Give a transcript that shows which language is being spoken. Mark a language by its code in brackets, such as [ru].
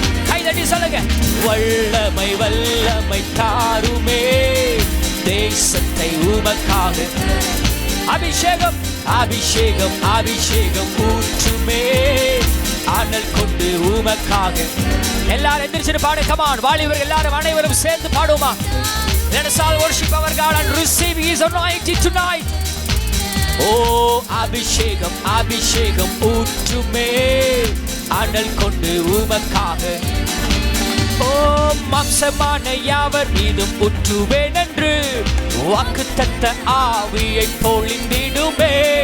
[ta] கைதட்டி சொல்லுங்க, வல்லமை வல்லமை தாருமே தேசத்தை உமக்காக. அபிஷேகம் அபிஷேகம் அபிஷேகம் ஊற்றுமே அனல் கொண்டு உமக்காக. எல்லாரும் எந்திரிச்சு பாடு, கமான். வாலிபர்கள் எல்லாரும் அனைவரும் சேர்ந்து பாடுமா. [en] Let us all worship our God and receive His anointing tonight. [ta] Oh அபிஷேகம் அபிஷேகம் ஊற்றுமே அனல் கொண்டு உமக்காக. ஓ மாம்சமான யாவர் மீதும் ஊற்றுவேன் என்று வாக்குத்தத்த ஆவியை பொழிந்திடுமே.